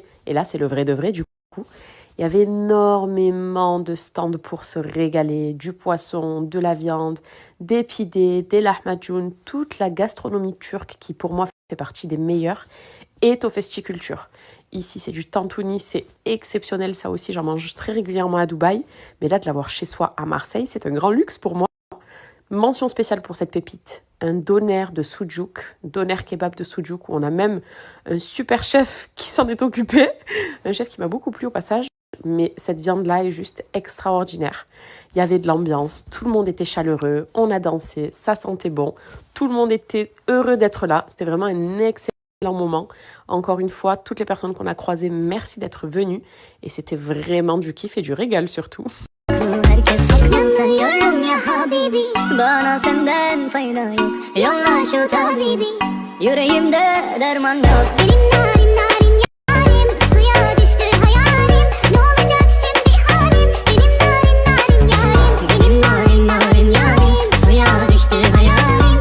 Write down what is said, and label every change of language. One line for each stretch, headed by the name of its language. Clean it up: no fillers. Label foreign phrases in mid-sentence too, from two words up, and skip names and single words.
French: Et là, c'est le vrai de vrai, du coup. Il y avait énormément de stands pour se régaler, du poisson, de la viande, des pidés, des lahmacun, toute la gastronomie turque qui pour moi fait partie des meilleures est au Festiculture. Ici c'est du tantuni, c'est exceptionnel, ça aussi j'en mange très régulièrement à Dubaï, mais là de l'avoir chez soi à Marseille, c'est un grand luxe pour moi. Mention spéciale pour cette pépite, un doner de sucuk, doner kebab de sucuk, où on a même un super chef qui s'en est occupé, un chef qui m'a beaucoup plu au passage. Mais cette viande-là est juste extraordinaire. Il y avait de l'ambiance, tout le monde était chaleureux, on a dansé, ça sentait bon. Tout le monde était heureux d'être là. C'était vraiment un excellent moment. Encore une fois, toutes les personnes qu'on a croisées, merci d'être venues. Et c'était vraiment du kiff et du régal surtout.
Turkish: Herkes haklı sayıyorum ya habibi. Bana senden fayda yok. Yolla şu tabibi. Yüreğimde derman yok. Senin narin narin yarim, suya düştü hayalim. Ne olacak şimdi halim? Benim narin narin yarim. Benim narin narin yarim, suya düştü hayalim.